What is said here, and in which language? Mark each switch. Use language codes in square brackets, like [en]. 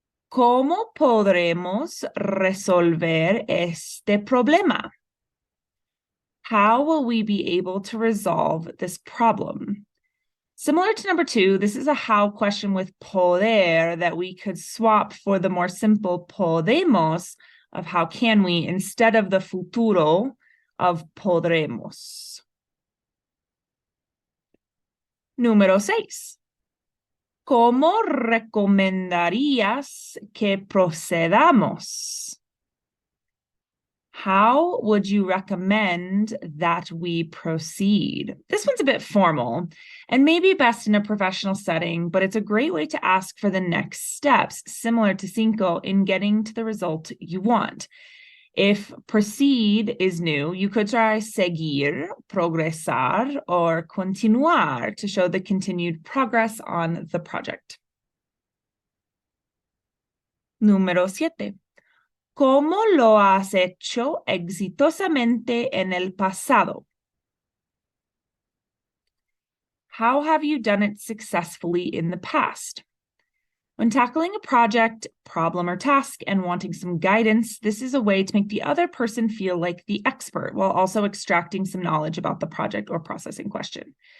[es] ¿Cómo podremos resolver este problema? [en] How will we be able to resolve this problem? Similar to number 2, this is a how question with poder that we could swap for the more simple podemos of how can we instead of the futuro of podremos. [es] Número 6. ¿Cómo recomendarías que procedamos? [en] How would you recommend that we proceed? This one's a bit formal and maybe best in a professional setting, but it's a great way to ask for the next steps, similar to cinco, in getting to the result you want. If proceed is new, you could try seguir, progresar, or continuar to show the continued progress on the project. [es] Número 7. ¿Cómo lo has hecho exitosamente en el pasado? [en] How have you done it successfully in the past? When tackling a project, problem, or task and wanting some guidance, this is a way to make the other person feel like the expert while also extracting some knowledge about the project or process in question.